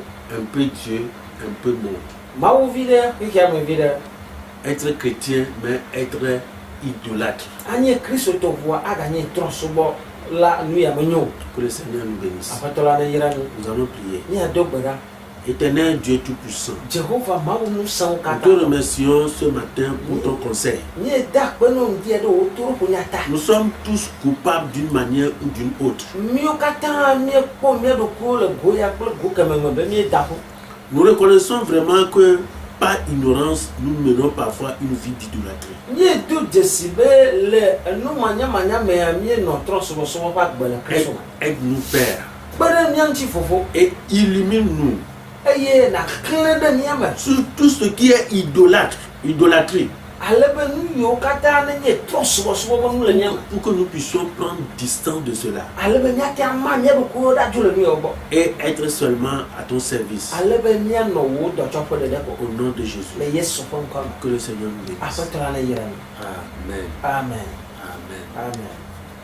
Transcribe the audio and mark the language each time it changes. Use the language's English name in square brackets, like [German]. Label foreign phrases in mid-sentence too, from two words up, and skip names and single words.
[French] un peu Dieu, un peu monde. [Ewe] Mawu vi ɖe xexea me vi ɖe. [French] Être chrétien, mais être idolâtre. [Ewe] Anye Kristo vua aganye trɔ̃subɔ la nu ya me nyo. [French] Que le Seigneur nous bénisse. [Ewe] Aƒetɔ la neyra mi. [French] Nous allons prier. [Ewe] Míado gbe ɖa. [French] Éternel Dieu Tout-Puissant, [Ewe] Jehova Mawu ŋusẽwo [French] nous [Ewe] katã. [French] te remercions ce matin pour ton conseil. [Ewe] Míeda kpe ne ŋdi ɖe wò toɖoƒo ta. [French] Nous sommes tous coupables d'une manière ou d'une autre. [Ewe] Mío katã míekpɔ mía ɖokuiwo le goya kple go keme me be míeda ƒo. [French] Nous reconnaissons vraiment que par ignorance, nous menons parfois une vie d'idolâtrie. [Ewe] Míedo dzesi be le enu manyamanya mea míenɔ trɔ̃subɔsubɔ ƒe agbe le Kristo me. [French] Aide-nous, Père, [Ewe] Kpe ɖe mía ŋuti fofo. [French] et illumine-nous [Ewe] Eye nàklẽ ɖe mía me. [French] sur tout ce qui est idolâtrie, [Ewe] Ale be nu yiwo katã nenye trɔ̃subɔsubɔ ƒe nu le mía me. [French] pour que nous puissions prendre distance de cela [Ewe] Ale be míate ama mía ɖokuiwo ɖadzo le nu yawo gbɔ. [French] et être seulement à ton service. [Ewe] Ale be míanɔ wò dɔtsɔƒe ɖeɖe ko. [French] Au nom de Jésus, [Ewe] Le Yesu ƒe ŋkɔ me. [French] que le Seigneur nous bénisse. [Ewe] Aƒetɔ la neyra mi. Amen. Amen. Amen. Amen.